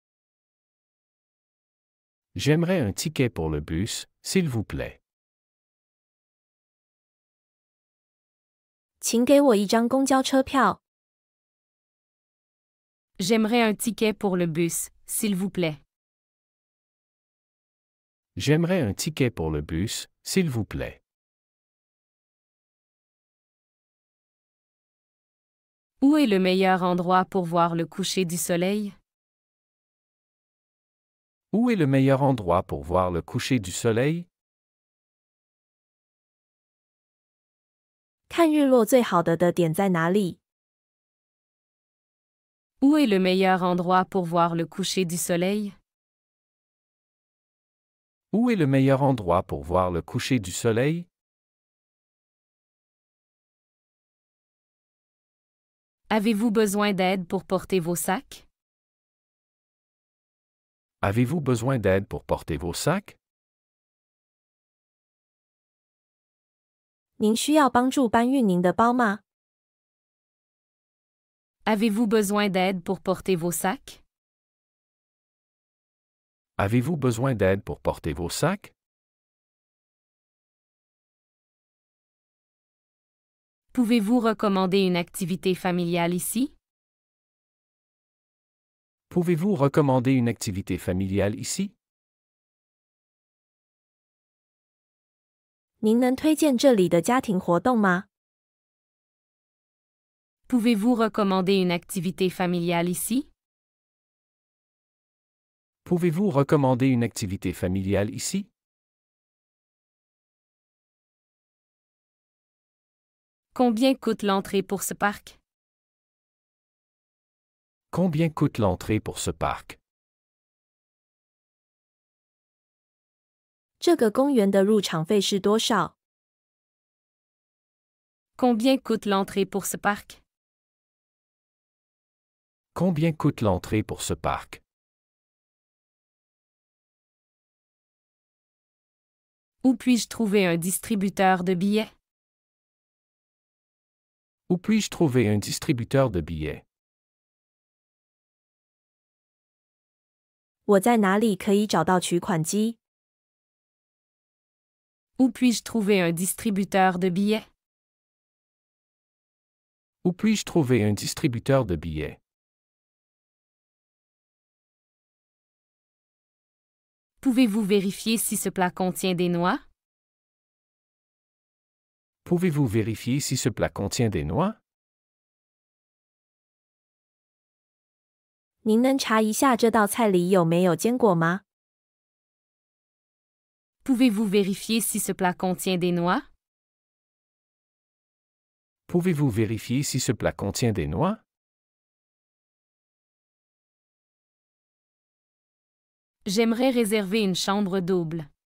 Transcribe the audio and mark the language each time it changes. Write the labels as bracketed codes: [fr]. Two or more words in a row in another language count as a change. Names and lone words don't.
[fr] J'aimerais un ticket pour le bus, s'il vous plaît. [zh] 请给我一张公交车票。 [fr] J'aimerais un ticket pour le bus, s'il vous plaît. J'aimerais un ticket pour le bus, s'il vous plaît. Où est le meilleur endroit pour voir le coucher du soleil? Où est le meilleur endroit pour voir le coucher du soleil? [zh] 看日落最好的点在哪里？ [fr] Où est le meilleur endroit pour voir le coucher du soleil? Où est le meilleur endroit pour voir le coucher du soleil? Avez-vous besoin d'aide pour porter vos sacs? Avez-vous besoin d'aide pour porter vos sacs? [zh] 您需要帮助搬运您的包吗？ [fr] Avez-vous besoin d'aide pour porter vos sacs? Avez-vous besoin d'aide pour porter vos sacs? Pouvez-vous recommander une activité familiale ici? Pouvez-vous recommander une activité familiale ici? [zh] 您能推荐这里的家庭活动吗？ [fr] Pouvez-vous recommander une activité familiale ici? Pouvez-vous recommander une activité familiale ici? Combien coûte l'entrée pour ce parc? Combien coûte l'entrée pour ce parc? [zh] 这个公园的入场费是多少？ [fr] Combien coûte l'entrée pour ce parc? Combien coûte l'entrée pour ce parc? Où puis-je trouver un distributeur de billets? Où puis-je trouver un distributeur de billets? [zh] 我在哪里可以找到取款机？ [fr] Où puis-je trouver un distributeur de billets? Où puis-je trouver un distributeur de billets? Pouvez-vous vérifier si ce plat contient des noix? Pouvez-vous vérifier si ce plat contient des noix? [zh] 您能查一下这道菜里有没有坚果吗？ [fr] Pouvez-vous vérifier si ce plat contient des noix? Pouvez-vous vérifier si ce plat contient des noix? J'aimerais réserver une chambre double.